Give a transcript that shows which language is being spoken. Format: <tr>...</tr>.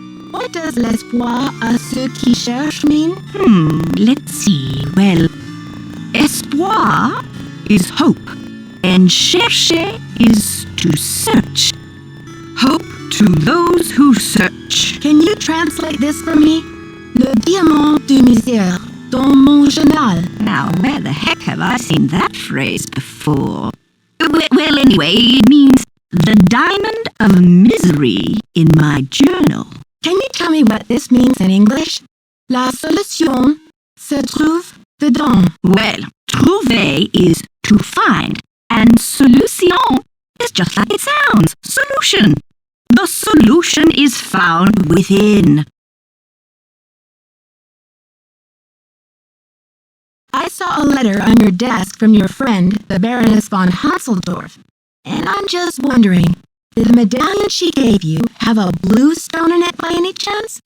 <en>What does</en> <fr>l'espoir à ceux qui cherchent</fr> <en>mean? Let's see. Well, espoir is hope, and chercher is to search. Hope to those who search. Can you translate this for me?</en> <fr>Le diamant du misère dans mon journal.</fr> <en>Now, where the heck have I seen that phrase before? Well, anyway, it means the diamond of misery in my journal. Can you tell me what this means in English?</en> <fr>La solution se trouve dedans.</fr> <en>Well, trouver is to find, and solution is just like it sounds, solution. The solution is found within. I saw a letter on your desk from your friend, the Baroness von Hasseldorf, and I'm just wondering, did the medallion she gave you have a blue stone in it by any chance?</en>